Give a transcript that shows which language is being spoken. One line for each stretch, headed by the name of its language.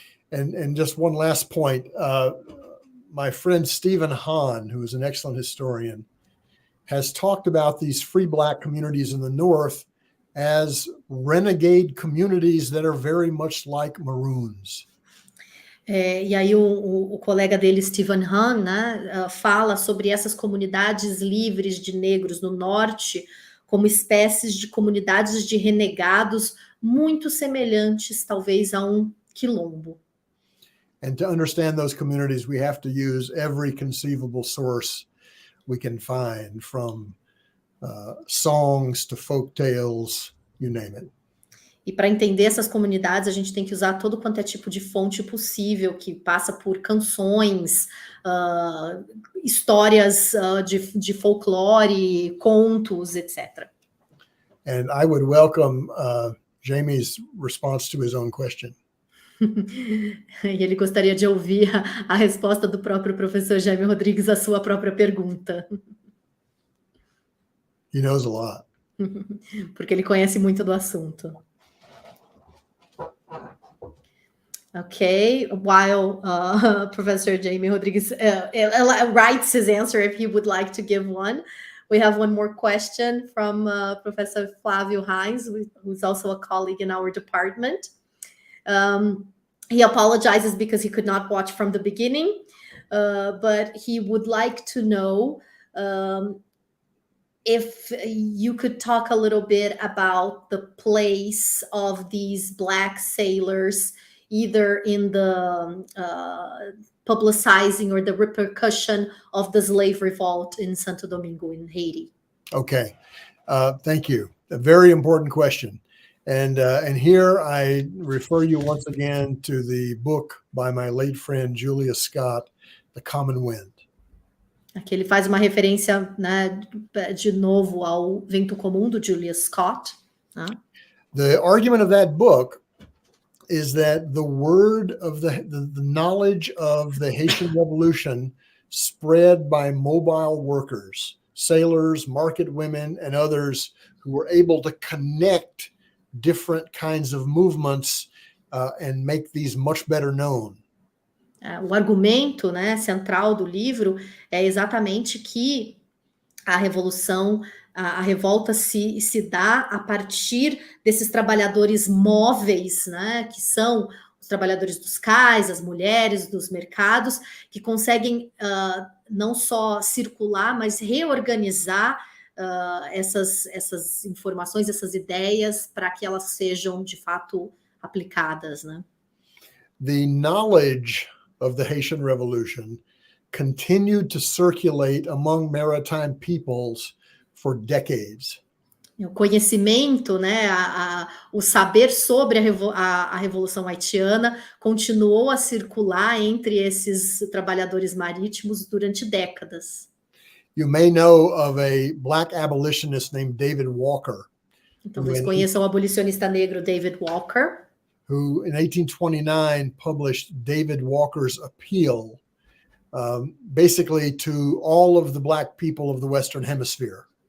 English: And just one last point, my friend Stephen Hahn, who is an excellent historian, has talked about these free Black communities in the North as renegade communities that are very much like Maroons.
Portuguese: E aí o colega dele, Stephen Hahn, né, fala sobre essas comunidades livres de negros no Norte como espécies de comunidades de renegados muito semelhantes, talvez, a um quilombo.
English: And to understand those communities, we have to use every conceivable source we can find, from songs to folk tales, you name it.
Portuguese: E para entender essas comunidades, a gente tem que usar todo quanto é tipo de fonte possível, que passa por canções, histórias de folclore, contos, etc.
English: And I would welcome Jamie's response to his own question.
Portuguese: E ele gostaria de ouvir a resposta do próprio professor Jaime Rodrigues à sua própria pergunta.
English: He knows a lot.
Portuguese: Porque ele conhece muito do assunto.
English: Okay, while Professor Jaime Rodrigues writes his answer, if he would like to give one, we have one more question from Professor Flávio Reis, who's also a colleague in our department. He apologizes because he could not watch from the beginning, but he would like to know if you could talk a little bit about the place of these Black sailors, either in the publicizing or the repercussion of the slave revolt in Santo Domingo in Haiti. Okay, thank you. A very important question. And here I refer you once again to the book by my late friend Julia Scott, The Common Wind.
Portuguese: Aqui ele faz uma referência, né, de novo ao Vento Comum do Julia Scott. Né?
English: The argument of that book is that the word of the knowledge of the Haitian Revolution spread by mobile workers, sailors, market women, and others who were able to connect different kinds of movements and make these much better known.
Portuguese: O argumento, né, central do livro é exatamente que a revolução, a revolta se dá a partir desses trabalhadores móveis, né, que são os trabalhadores dos cais, as mulheres dos mercados, que conseguem não só circular, mas reorganizar essas informações, essas ideias, para que elas sejam, de fato, aplicadas, né?
English: The knowledge of the Haitian Revolution continued to circulate among maritime peoples for decades.
Portuguese: O conhecimento, né, o saber sobre a Revolução Haitiana continuou a circular entre esses trabalhadores marítimos durante décadas.
English: You may know of a black abolitionist named David Walker.
Portuguese: Então, vocês conheçam o abolicionista negro David Walker,
English: who in 1829 published David Walker's Appeal, basically to all of the black people of the Western Hemisphere.